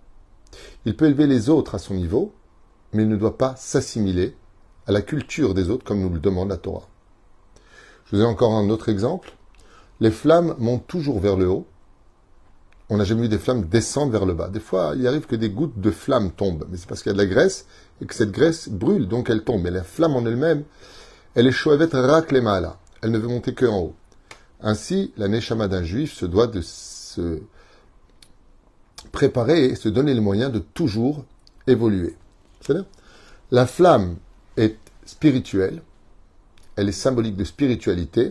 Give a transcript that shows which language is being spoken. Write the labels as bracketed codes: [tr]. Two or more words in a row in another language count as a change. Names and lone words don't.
[fr] Il peut élever les autres à son niveau, mais il ne doit pas s'assimiler à la culture des autres comme nous le demande la Torah. Je vous ai encore un autre exemple. Les flammes montent toujours vers le haut. On n'a jamais vu des flammes descendre vers le bas. Des fois, il arrive que des gouttes de flammes tombent, mais c'est parce qu'il y a de la graisse et que cette graisse brûle, donc elle tombe. Mais la flamme en elle-même, elle est [he] שואפת רק למעלה. [fr] Elle ne veut monter que en haut. Ainsi, la neshama d'un juif se doit de se préparer et se donner les moyens de toujours évoluer. C'est-à-dire, la flamme est spirituelle, elle est symbolique de spiritualité.